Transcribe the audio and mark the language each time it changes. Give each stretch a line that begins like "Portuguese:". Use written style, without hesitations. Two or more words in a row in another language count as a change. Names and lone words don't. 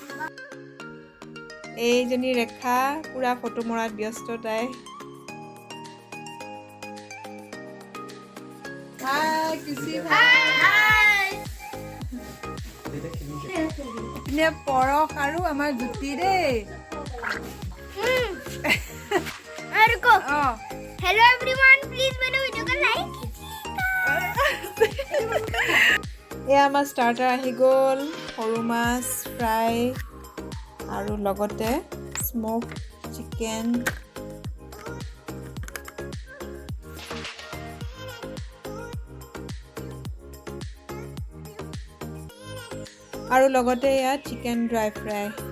Assamese: এইজনী ৰেখা পূৰা ফটো মৰাত ব্যস্ত তাই। ইপিনে পৰশ আৰু আমাৰ জুতি দেই।
English: Hello everyone, please
Hindi: मेरे वीडियो को लाइक।
Assamese: এয়া আমাৰ ষ্টাৰ্টাৰ আহি গ'ল, সৰু মাছ ফ্ৰাই আৰু লগতে
English: smoke chicken.
Assamese: আৰু লগতে এয়া
English: chicken dry fry.